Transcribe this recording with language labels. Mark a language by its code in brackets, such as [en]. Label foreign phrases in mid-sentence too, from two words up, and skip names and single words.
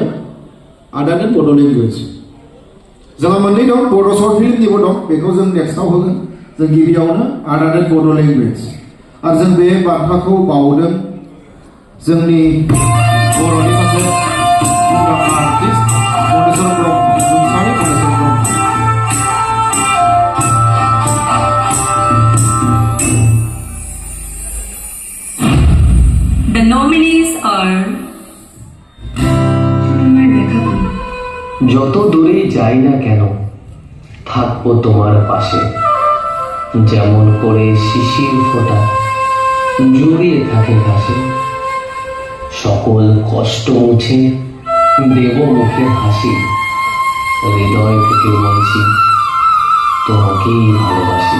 [brx] आदारनि बड' लेंगुवेज जोंहा मोननै दं, बर' [en] short filmnibo [brx] दं, बेखौ जों नेक्स्टआव होगोन। जों गिबियावनो आदारनि बड' लेंगुवेज आरो जों बे बान्थाखौ बावदों जोंनि बर'नि सासे मुंदांखा आर्टिस्ट मनेस्वर ब्रह्म, रुंसारि मनेस्वर ब्रह्म। [en] The nominees are [bn] যত দূরে যাই না কেন থাকবো তোমার পাশে, যেমন করে শিশির ফোঁটা জড়িয়ে থাকে ঘাসে। সকল কষ্ট মুছে দেব মুখের হাসি, হৃদয় থেকে বলছি তোমাকেই ভালোবাসি।